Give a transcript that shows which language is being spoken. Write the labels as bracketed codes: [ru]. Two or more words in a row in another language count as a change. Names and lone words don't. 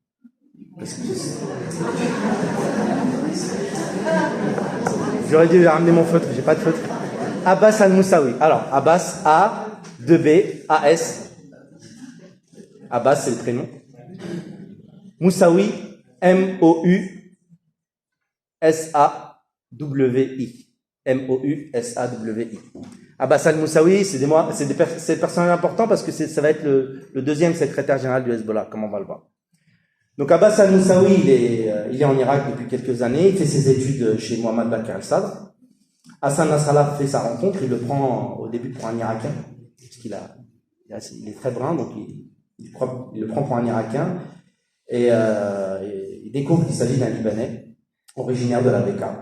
[fr] J'aurais dû ramener mon feutre, j'ai pas de feutre. Abbas al-Moussaoui. Alors, Abbas, A-2-B-A-S. Abbas, c'est le prénom. Moussaoui, M-O-U-S-A-W-I. M-O-U-S-A-W-I. Abbas al-Moussaoui, c'est des personnages importants parce que ça va être le deuxième secrétaire général du Hezbollah, comme on va le voir. Donc Abbas al-Moussaoui, il est en Irak depuis quelques années, il fait ses études chez Mohamed Bakr al-Sadr. Hassan Nasrallah fait sa rencontre, il le prend au début pour un Irakien, parce qu'il est très brun, donc il le prend pour un Irakien, et il découvre qu'il s'agit d'un Libanais, originaire de la Bekaa.